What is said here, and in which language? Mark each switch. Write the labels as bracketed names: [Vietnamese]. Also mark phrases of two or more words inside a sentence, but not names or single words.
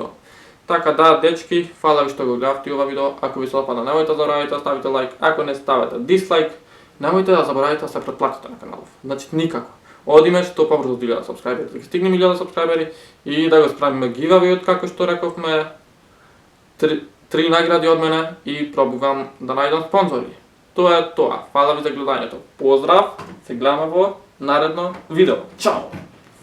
[Macedonian] Така да, дечки, фала ви што го гледавте ова видео, ако ви се допадна, немојте да заборавите да ставите лайк, ако не ставите дислайк, немојте да заборавите да се претплатите на каналов. Значи, никако. Одиме што побрзо до 1000 сабскрајбери, да ги стигнеме 1000 сабскрајбери и да го справиме гивавиот, како што рековме, 3 награди од мене и пробувам да најдам спонзори. То е то. Фала ви за гледање. Поздрав, се гледаме в наредно видео. Ćao!